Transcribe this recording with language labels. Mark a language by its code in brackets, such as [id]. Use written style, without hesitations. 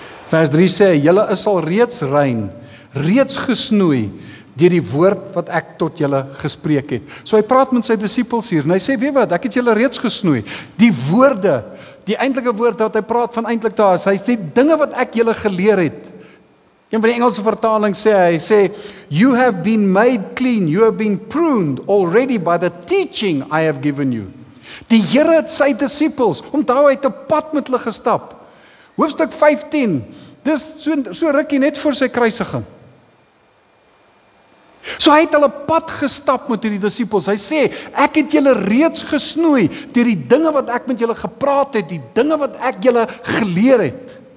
[af] Vers 3 sê, julle is al reeds rein, reeds gesnoei, deur die woord wat ek tot julle gespreek het. So hy praat met sy disippels hier, en hy sê, weet wat, ek het julle reeds gesnoei. Die woorde, die eintlike woord wat hy praat van eintlik daar is, hy sê, dinge wat ek julle geleer het. Een van die Engelse vertaling sê, hy sê, [en] you have been made clean, you have been pruned already by the teaching I have given you. [af] Die Here het sy disippels, onthou hy het 'n pad met hulle gestap. Hoofstuk 15, dis so rukkie net voor sy kruisiging. So hy het hulle pad gestap met hierdie disippels. Hy sê, ek het julle reeds gesnoei deur die dinge wat ek met julle gepraat het, die dinge wat ek julle geleer het.